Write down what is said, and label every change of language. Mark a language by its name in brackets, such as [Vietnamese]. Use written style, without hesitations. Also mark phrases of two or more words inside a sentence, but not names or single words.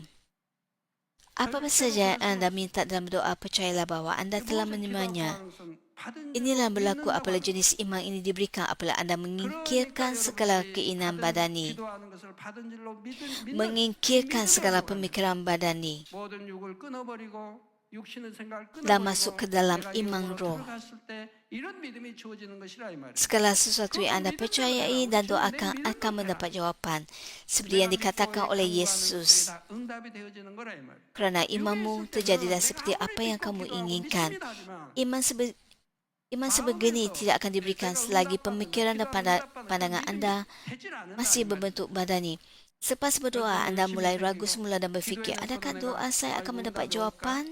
[Malay] Apa saja yang Anda minta dalam doa, percayalah bahwa Anda telah menerimanya. Inilah berlaku apabila jenis iman ini diberikan apabila Anda mengingkirkan segala keinginan badani, mengingkirkan segala pemikiran badani, [Korean] 육신의 생각을 [Malay] dan [Korean] 끊어버리고 [Malay] masuk ke dalam [Korean] 내가 [Malay] iman [Korean] 영으로 [Malay] roh. [Korean] 들어갔을 때 이런 믿음이 주어지는 것이라 이 말이에요. [Malay] Segala sesuatu yang anda percayai dan doakan akan mendapat jawapan. Seperti yang dikatakan oleh Yesus, [Korean] 다 응답이 되어지는 거라 이 말이에요. [Malay] kerana imanmu terjadilah seperti apa yang kamu inginkan. Iman sebegini tidak akan diberikan selagi pemikiran dan pandangan anda masih berbentuk badani. Selepas berdoa, anda mulai ragu semula dan berfikir, adakah doa saya akan mendapat jawapan?